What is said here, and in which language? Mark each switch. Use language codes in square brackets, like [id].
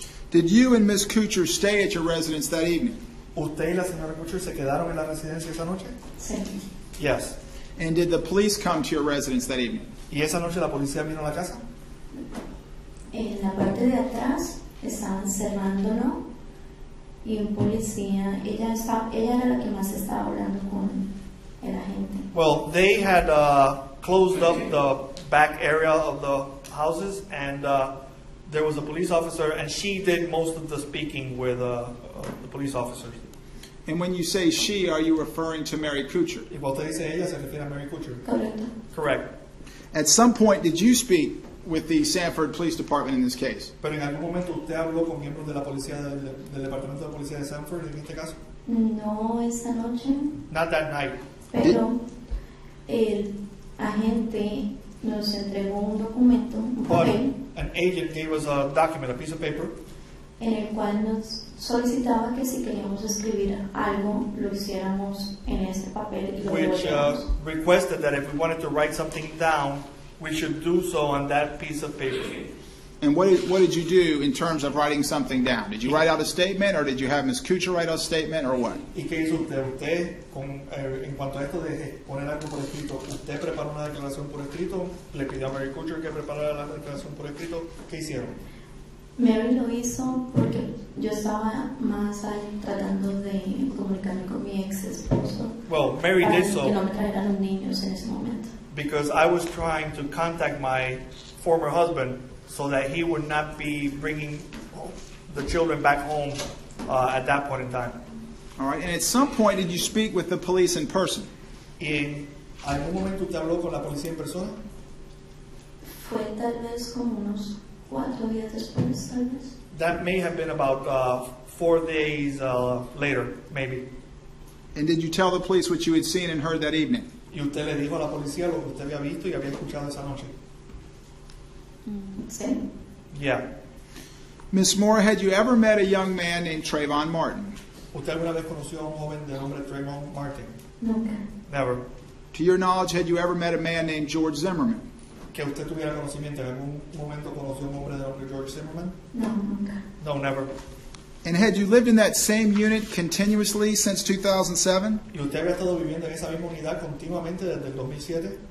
[en] Did you and Miss Kuchar stay at your residence that evening? [es] ¿Usted y la señora Kuchar se quedaron en la residencia esa noche? Sí. [en] Yes. And did the police come to your residence that evening? [es] ¿Y esa noche la policía vino a la casa? En la parte de atrás estaban cerrándolo y un policía, ella era la que más estaba hablando con el agente. [en] Well, they had closed up the back area of the houses, and there was a police officer, and she did most of the speaking with the police officers. And when you say she, are you referring to Mary Kuchar? [es] Y cuando usted dice ella, se refiere a Mary Kuchar. Correcto. [en] Correct. At some point, did you speak with the Sanford Police Department in this case? [es] Pero en algún momento usted habló con miembros de la policía del departamento de policía de Sanford en este caso. No esta noche, [en] Not that night. [es] pero el agente nos entregó un documento, un [en] But [es] papel, [en] an agent gave us a document, a piece of paper, [es] en el cual nos solicitaba que si queríamos escribir algo, lo hiciéramos en este papel y lo [en] which [es] devolviéramos. [en] requested that if we wanted to write something down, we should do so on that piece of paper. And what did you do in terms of writing something down? Did you write out a statement, or did you have Ms. Kuchar write out a statement, or what? [es] ¿Y qué hizo usted? Usted, en cuanto a esto de poner algo por escrito, ¿usted preparó una declaración por escrito? ¿Le pidió a Mary Kuchar que preparara la declaración por escrito? ¿Qué hicieron? Mary lo hizo porque yo estaba más ahí tratando de comunicarme con mi ex esposo [en] Well, Mary [es] para [en] did so [es] que no me trajeran los niños en ese momento. [en] because I was trying to contact my former husband so that he would not be bringing the children back home at that point in time. All right. And at some point, did you speak with the police in person? [es] ¿Y en algún momento usted habló con la policía en persona? Fue tal vez como unos 4 días después, tal vez. [en] That may have been about 4 days later, maybe. And did you tell the police what you had seen and heard that evening? [es] Y usted le dijo a la policía lo que usted había visto y había escuchado esa noche. Sí. [en] Yeah. Ms. Mora, had you ever met a young man named Trayvon Martin? [es] ¿Usted alguna vez conoció a un joven de nombre Trayvon Martin? Nunca. [en] Never. To your knowledge, had you ever met a man named George Zimmerman? [es] ¿Que usted tuviera conocimiento? ¿En algún momento conoció a un hombre de nombre George Zimmerman? No, nunca. [en] No, never. And had you lived in that same unit continuously since 2007? [es] ¿Y usted había estado viviendo en esa misma unidad continuamente desde el 2007?